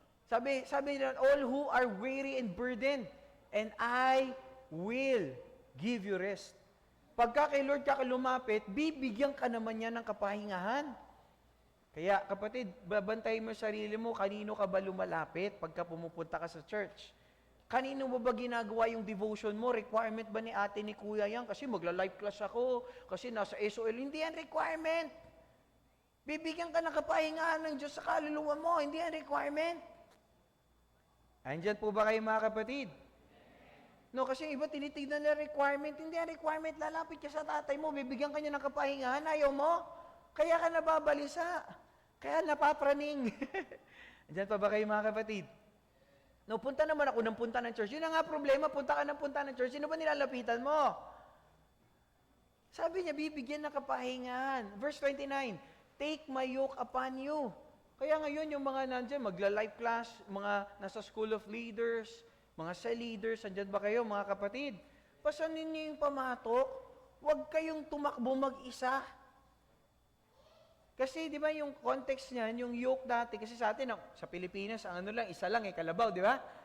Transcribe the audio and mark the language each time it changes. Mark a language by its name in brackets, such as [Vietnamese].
[Filipino] Sabi nila, [English] all who are weary and burdened, and I will give you rest. [Filipino] Pagka kay Lord ka lumapit, bibigyan ka naman niya ng kapahingahan. Kaya kapatid, babantayin mo sarili mo, kanino ka ba lumalapit pagka pumupunta ka sa church? Kanino mo ba ginagawa yung devotion mo? Requirement ba ni ate ni kuya yan? Kasi magla-live class ako, kasi nasa SOL. Hindi yan requirement. Bibigyan ka ng kapahingahan ng Diyos sa kaluluwa mo. Hindi yan requirement. Andyan po ba kayo mga kapatid? No, kasi iba tinitignan na requirement. Hindi yan requirement. Lalapit ka sa tatay mo, bibigyan ka niya ng kapahingahan. Ayaw mo? Kaya ka nababalisa. Kaya napapraning. Andyan pa ba kayo mga kapatid? No, punta naman ako ng punta ng church. Yun na nga problema, punta ka ng punta ng church. Sino ba nilalapitan mo? Sabi niya, bibigyan ng kapahingahan. [English] Verse 29, take my yoke upon you. [Filipino] Kaya ngayon, yung mga nandyan, magla-life class, mga nasa school of leaders, mga cell leaders, andyan ba kayo, mga kapatid? Pasanin niyo yung pamatok. Huwag kayong tumakbo mag-isa. Kasi, di ba, yung context niyan, yung yoke dati, kasi sa atin, sa Pilipinas, ang ano lang, isa lang, kalabaw, di ba?